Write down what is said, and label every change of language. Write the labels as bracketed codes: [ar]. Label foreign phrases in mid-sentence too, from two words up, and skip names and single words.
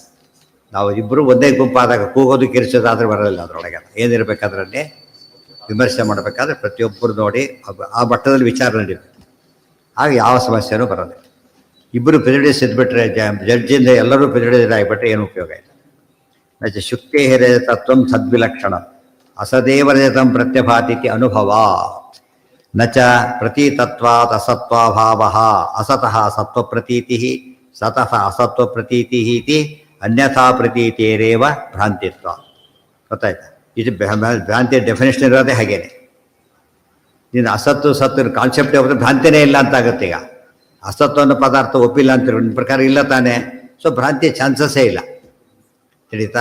[kn] ನಾವು ಇಬ್ಬರು ಒಂದೇ ಗುಂಪಾದಾಗ ಕೂಗೋದು ಕಿರಿಸೋದಾದ್ರೆ ಬರೋದಿಲ್ಲ. ಅದರೊಳಗೆ ಏನಿರಬೇಕಾದ್ರಲ್ಲಿ ವಿಮರ್ಶೆ ಮಾಡಬೇಕಾದ್ರೆ ಪ್ರತಿಯೊಬ್ಬರು ನೋಡಿ ಆ ಮಟ್ಟದಲ್ಲಿ ವಿಚಾರ ನಡೀಬೇಕು. ಆಗ ಯಾವ ಸಮಸ್ಯೆನೂ ಬರೋದಿಲ್ಲ. ಇಬ್ಬರು ಪ್ರೆಜುಡಿಸ್ ಇದ್ಬಿಟ್ರೆ, ಜಡ್ಜಿಂದ ಎಲ್ಲರೂ ಪ್ರೆಜುಡಿಸ್ ಆಗಿಬಿಟ್ರೆ ಏನು ಉಪಯೋಗ ಇಲ್ಲ. [sa] ಮತ್ತೆ ಶುಕ್ತಿ ಹಿರಿಯ ತತ್ವಂ ಸದ್ವಿಲಕ್ಷಣ ಅಸದೇವರಜತಂ ಪ್ರತ್ಯಭಾತಿತಿ ಅನುಭವ ನಚ ಪ್ರತೀತತ್ವಾತ್ ಅಸತ್ವಾಭಾವ ಅಸತಃ ಸತ್ವಪ್ರತೀತಿ ಸತಃ ಅಸತ್ವಪ್ರತೀತಿ ಇತಿ ಅನ್ಯಥಾ ಪ್ರತೀತಿರೇವ ಭ್ರಾಂತಿತ್ವ. [kn] ಗೊತ್ತಾಯ್ತಾ? ಇದು ಭ್ರಾಂತಿ ಡೆಫಿನೇಷನ್ ಇರೋದೇ ಹಾಗೇನೆ. ನೀನು ಅಸತ್ತು ಸತ್ತು ಕಾನ್ಸೆಪ್ಟ್ ಹೋದ್ರೆ ಭ್ರಾಂತಿನೇ ಇಲ್ಲ ಅಂತ ಆಗುತ್ತೆ. ಈಗ ಅಸತ್ತು ಅನ್ನೋ ಪದಾರ್ಥ ಒಪ್ಪಿಲ್ಲ ಅಂತಿರೋ ನಿಮ್ಮ ಪ್ರಕಾರ ಇಲ್ಲ ತಾನೇ. ಸೊ ಭ್ರಾಂತಿ ಚಾನ್ಸಸ್ಸೇ ಇಲ್ಲ. ತಿಳಿತಾ?